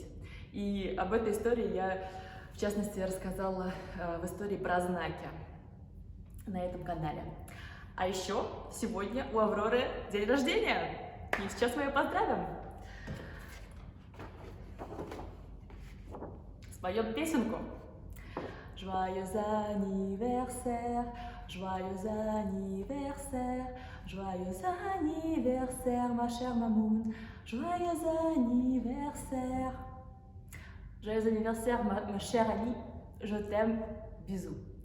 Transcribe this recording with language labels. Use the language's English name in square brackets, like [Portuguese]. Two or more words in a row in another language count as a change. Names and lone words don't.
[Russian] И об этой истории я, в частности, рассказала в истории про знаки на этом канале. А еще сегодня у Авроры день рождения, и сейчас мы ее поздравим. Споем песенку. [French] Joyeux anniversaire, joyeux anniversaire, joyeux anniversaire, ma chère Mamoun, joyeux anniversaire. Joyeux anniversaire, ma chère Ali, je t'aime, bisous.